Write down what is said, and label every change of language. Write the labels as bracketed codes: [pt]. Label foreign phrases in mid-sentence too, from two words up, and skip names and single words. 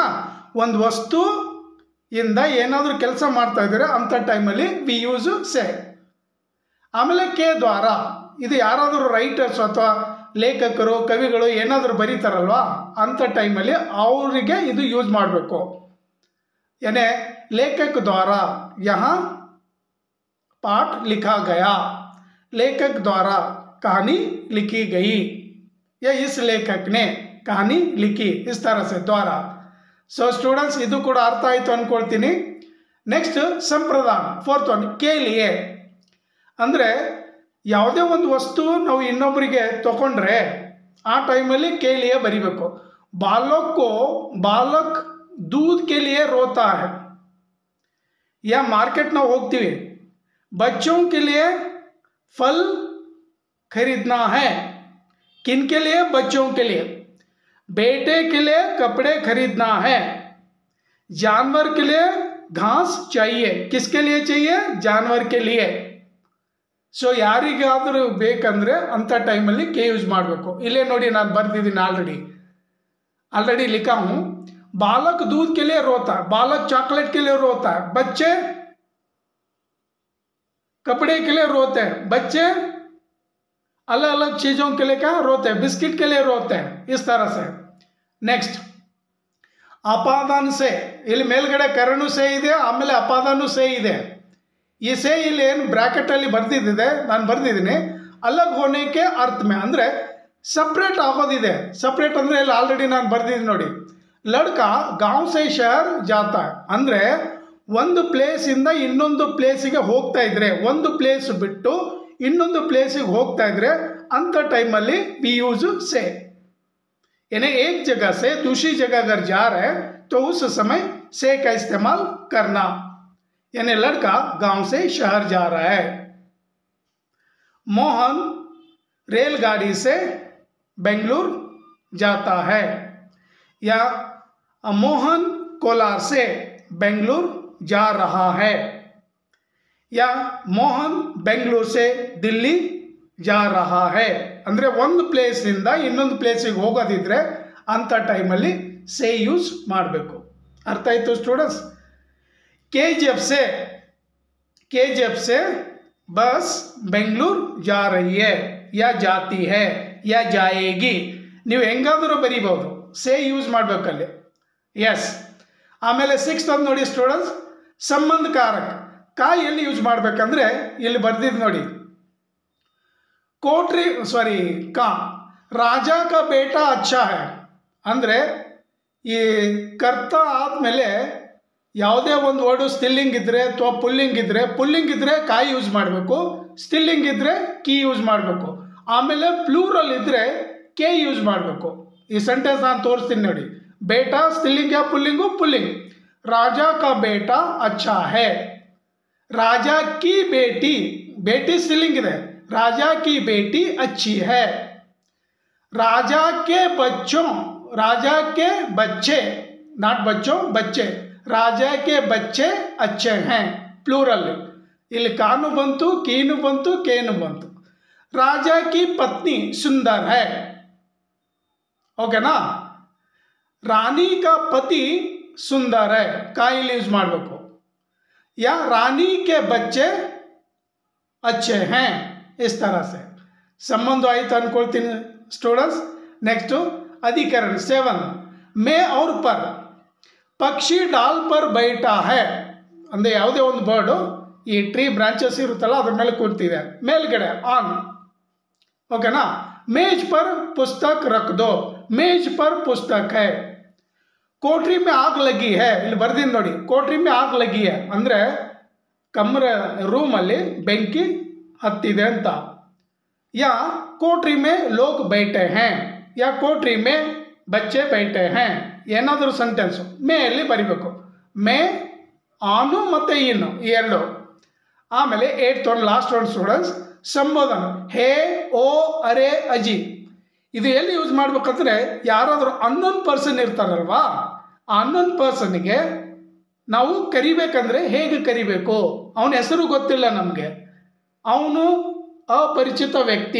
[kn] ಒಂದು ವಸ್ತು ಇಂದ ಏನಾದರೂ ಕೆಲಸ ಮಾಡ್ತಾ ಇದ್ದಾರೆ ಅಂಥ ಟೈಮಲ್ಲಿ [en] we use [kn] ಸೇ. ಆಮೇಲೆ ಕೆ ದ್ವಾರ, ಇದು ಯಾರಾದರೂ ರೈಟರ್ಸ್ ಅಥವಾ ಲೇಖಕರು ಕವಿಗಳು ಏನಾದರೂ ಬರೀತಾರಲ್ವಾ ಅಂಥ ಟೈಮಲ್ಲಿ ಅವರಿಗೆ ಇದು ಯೂಸ್ ಮಾಡಬೇಕು. [hi] ಏನೇ लेखक द्वारा यहाँ पाठ लिखा गया, लेखक द्वारा कहानी लिखी गई, या इस लेखक ने कहानी लिखी, इस तरह से द्वारा. [kn] ಸೊ ಸ್ಟೂಡೆಂಟ್ಸ್ ಇದು ಕೂಡ ಅರ್ಥ ಆಯಿತು ಅಂದ್ಕೊಳ್ತೀನಿ. ನೆಕ್ಸ್ಟ್ ಸಂಪ್ರದಾನ, [en] fourth one [hi] के लिए. [kn] ಅಂದರೆ ಯಾವುದೇ ಒಂದು ವಸ್ತು ನಾವು ಇನ್ನೊಬ್ಬರಿಗೆ ತಗೊಂಡ್ರೆ ಆ ಟೈಮಲ್ಲಿ [hi] के लिए [kn] ಬರಿಬೇಕು. [hi] ಬಾಲಕ್ दूध के लिए रोता है. या मार्केट ना ಹೋಗ್ತೀವಿ, बच्चों के लिए फल खरीदना है. किन के लिए? बच्चों के लिए. बेटे के लिए कपड़े खरीदना है. जानवर के लिए घास चाहिए. किसके लिए चाहिए? जानवर के लिए. [kn] ಸೊ ಯಾರಿಗಾದರೂ ಬೇಕಂದ್ರೆ ಅಂಥ ಟೈಮಲ್ಲಿ ಕೆ ಯೂಸ್ ಮಾಡಬೇಕು. ಇಲ್ಲೇ ನೋಡಿ ನಾನು ಬರ್ತಿದ್ದೀನಿ, [hi] ऑलरेडी लिखा हूँ. बालक दूध के लिए रोता है, बालक चॉकलेट के लिए रोता है, बच्चे कपड़े के लिए रोते हैं, बच्चे अलग अलग चीजों के लिए क्या रोते हैं, बिस्किट के लिए रोते हैं. इस तरह से. नेक्स्ट अपादान से, [kn] ಇಲ್ಲಿ ಮೇಲ್ಗಡೆ ಕರಣು ಸೇ ಇದೆ, ಆಮೇಲೆ ಅಪಾದಾನು ಸೇ ಇದೆ. ಈ ಸೇ ಇಲ್ಲಿ ಏನು ಬ್ರಾಕೆಟ್ ಅಲ್ಲಿ ಬರ್ದಿದ್ದಿದೆ, ನಾನು ಬರ್ದಿದ್ದೀನಿ [hi] अलग होने के अर्थ में, [kn] ಅಂದರೆ ಸಪ್ರೇಟ್ ಆಗೋದಿದೆ. ಸಪ್ರೇಟ್ ಅಂದರೆ ಇಲ್ಲಿ ಆಲ್ರೆಡಿ ನಾನು ಬರ್ದಿದ್ದೀನಿ ನೋಡಿ. [hi] लड़का गांव से शहर जाता, [kn] ಅಂದರೆ ಒಂದು ಪ್ಲೇಸಿಂದ ಇನ್ನೊಂದು ಪ್ಲೇಸಿಗೆ ಹೋಗ್ತಾ ಇದ್ರೆ, ಒಂದು ಪ್ಲೇಸ್ ಬಿಟ್ಟು ಇನ್ನೊಂದು ಪ್ಲೇಸಿಗೆ ಹೋಗ್ತಾ ಇದ್ರೆ ಅಂಥ ಟೈಮಲ್ಲಿ [en] we use [kn] से. [hi] यानी एक जगह से दूसरी जगह अगर जा रहे हैं तो उस समय से का इस्तेमाल करना. यानी लड़का गांव से शहर जा रहा है. मोहन रेलगाड़ी से बेंगलुरु जाता है. या मोहन कोलार से बेंगलुरु जा रहा है. या मोहन बेंगलुरु से दिल्ली जा रहा है. [kn] ಅಂದರೆ ಒಂದು ಪ್ಲೇಸಿಂದ ಇನ್ನೊಂದು ಪ್ಲೇಸಿಗೆ ಹೋಗೋದಿದ್ರೆ ಅಂಥ ಟೈಮಲ್ಲಿ ಸೇ ಯೂಸ್ ಮಾಡಬೇಕು. ಅರ್ಥ ಆಯಿತು ಸ್ಟೂಡೆಂಟ್ಸ್? [hi] KGF से बस बेंगलुरु जा रही है या जाती है या जाएगी. [kn] ನೀವು ಹೆಂಗಾದರೂ ಬರೀಬಹುದು, ಸೇ ಯೂಸ್ ಮಾಡಬೇಕಲ್ಲಿ. ಎಸ್. ಆಮೇಲೆ 6th ಒಂದು ನೋಡಿ ಸ್ಟೂಡೆಂಟ್ಸ್, ಸಂಬಂಧಕಾರಕ. ಕಾ ಎಲ್ಲಿ ಯೂಸ್ ಮಾಡಬೇಕಂದ್ರೆ ಇಲ್ಲಿ ಬರ್ದಿದ್ದು ನೋಡಿ, [hi] का राजा का बेटा अच्छा है. [kn] ಅಂದರೆ ಈ ಕರ್ತ ಆದಮೇಲೆ ಯಾವುದೇ ಒಂದು ವರ್ಡು ಸ್ಟಿಲ್ಲಿಂಗ್ ಇದ್ದರೆ ಅಥವಾ ಪುಲ್ಲಿಂಗ್ ಇದ್ದರೆ ಕಾಯಿ ಯೂಸ್ ಮಾಡಬೇಕು, ಸ್ಟಿಲ್ಲಿಂಗ್ ಇದ್ದರೆ ಕೀ ಯೂಸ್ ಮಾಡಬೇಕು, ಆಮೇಲೆ ಪ್ಲೂರಲ್ ಇದ್ದರೆ ಕೆ ಯೂಸ್ ಮಾಡಬೇಕು. ಈ ಸೆಂಟೆನ್ಸ್ ನಾನು ತೋರಿಸ್ತೀನಿ ನೋಡಿ. [hi] बेटा स्त्रीलिंग या पुल्लिंग. राजा का बेटा अच्छा है. राजा की बेटी स्टिलिंग ಇದೆ, राजा की बेटी अच्छी है. राजा के बच्चे, नॉट बच्चों, बच्चे. राजा के बच्चे अच्छे हैं, प्लूरल. [kn] ಇಲ್ಲಿ ಕಾನು ಬಂತು, ಕೀನು ಬಂತು, ಕೇನು ಬಂತು. [hi] राजा की पत्नी सुंदर है. ओके ना. रानी का पति सुंदर है, का [kn] ಇಲ್ಲಿ ಯೂಸ್ ಮಾಡಬೇಕು. [hi] या रानी के बच्चे अच्छे हैं. इस तरह से संबंध आयत अನ್ಕೊಳ್ತೀನಿ स्टूडेंट्स. नेक्स्ट अधिकरण 7, मैं और पर. पक्षी डाल पर बैठा है [kn] ಅಂದರೆ ಯಾವುದೇ ಒಂದು ಬರ್ಡ್ ಈ ಟ್ರೀ ಬ್ರಾಂಚಸ್ ಇರುತ್ತಲ್ಲ ಅದ್ರ ಮೇಲೆ ಕೂರ್ತಿದೆ, ಮೇಲ್ಗಡೆ ಆನ್. ಓಕೆನಾ. [hi] मेज पर पुस्तक रख दो, मेज पर पुस्तक है. कोठरी में आग लगी है, [kn] ಇಲ್ಲಿ ಬರ್ದಿದ್ದೀನಿ ನೋಡಿ, [hi] कोठरी में आग लगी है [kn] ಅಂದರೆ ಕಮರ ರೂಮಲ್ಲಿ ಬೆಂಕಿ ಹತ್ತಿದೆ ಅಂತ. [hi] या कोठरी में लोग बैठे हैं, या कोठरी में बच्चे बैठे हैं. [kn] ಏನಾದರೂ ಸೆಂಟೆನ್ಸು ಮೇಯಲ್ಲಿ ಬರಿಬೇಕು. ಮೇ, ಆನು ಮತ್ತು ಇನ್ನು ಈ ಎರಡು. ಆಮೇಲೆ 8th ಒಂದು ಲಾಸ್ಟ್ ಒಂದು ಸ್ಟೂಡೆಂಟ್ಸ್, ಸಂಬೋಧನ. [hi] हे, ओ, अरे, अजी. [kn] ಇದು ಎಲ್ಲಿ ಯೂಸ್ ಮಾಡ್ಬೇಕಂದ್ರೆ ಯಾರಾದರೂ ಅನ್ನೋನ್ ಪರ್ಸನ್ ಇರ್ತಾರಲ್ವಾ, ಆ ಅನ್ನೋನ್ ಪರ್ಸನ್ಗೆ ನಾವು ಕರಿಬೇಕಂದ್ರೆ ಹೇಗೆ ಕರಿಬೇಕು, ಅವನ ಹೆಸರು ಗೊತ್ತಿಲ್ಲ ನಮಗೆ, ಅವನು ಅಪರಿಚಿತ ವ್ಯಕ್ತಿ.